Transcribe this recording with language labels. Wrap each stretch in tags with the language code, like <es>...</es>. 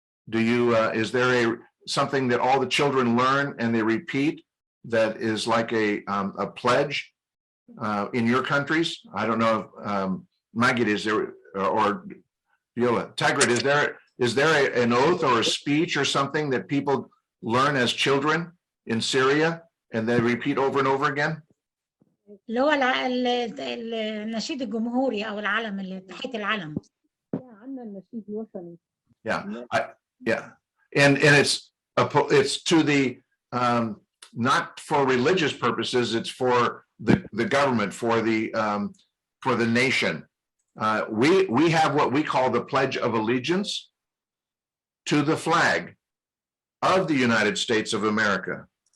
<en>Do you is there something that all the children learn and they repeat that is like a pledge in your countries? I don't know if Magid, is there, or Viola, Tigrid, is there an oath or a speech or something that people learn as children in Syria and they repeat over and over again?</en> <ar>اللي هو النشيد الجمهوري او العلم اللي تحت العلم. عندنا النشيد الوطني.</ar> <en>Yeah, and it's to the not for religious purposes, it's for the government, for the nation. We have what we call the Pledge of Allegiance to the flag of the United States of America.</en>